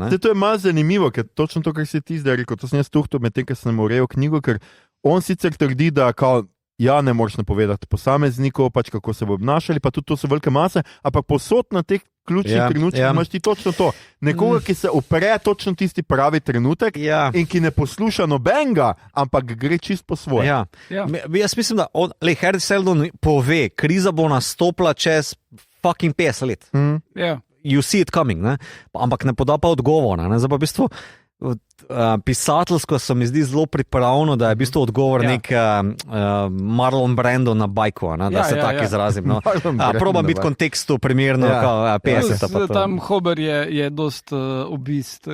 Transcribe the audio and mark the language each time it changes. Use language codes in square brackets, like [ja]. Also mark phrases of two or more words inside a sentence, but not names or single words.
[sl] To je malo zanimivo, ker točno to, kar si ti zdaj rekel, to sem jaz tuhto med tem, ker sem urejal knjigo, ker on sicer trdi, da ne moreš napovedati posameznikov, pač kako se bo obnašali, pa tudi to so velike mase, ampak posod na teh ključnih trenutkih imaš ti točno to. Nekoga, ki se upre točno tisti pravi trenutek in ki ne posluša nobenega, ampak gre čist po svoje. Jaz mislim, da Harry Seldon pove, kriza bo nastopila čez fucking 50 let. [en] You see it coming, [sl] ampak ne poda pa odgovora. Zdaj pa v bistvu pisateljsko se mi zdi zelo pripravljeno, da je v bistvu odgovor nek Marlon Brando na bajku, da se tako izrazim. Probam biti v kontekstu primerno, 50. Tam Hober je dost obist.